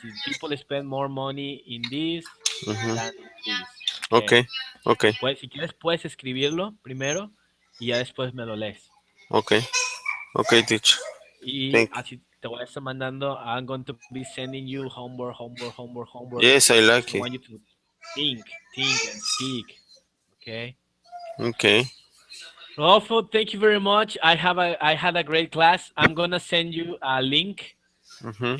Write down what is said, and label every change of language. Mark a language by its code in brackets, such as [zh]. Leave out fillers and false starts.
[en] People spend more money in this Ujú. than in this. Ok, Okay. ok, [es] Pues, si quieres, puedes escribirlo primero y ya después me lo lees. [en] ok, ok, teacher. [es] Y [en] Thank you. [es] así te voy a estar mandando. [en] I'm going to be sending you homework. Yes, I Because I like it. want you to think and speak. Okay. Okay. Rodolfo, thank you very much. I had a great class. I'm gonna send you a link, Ujú.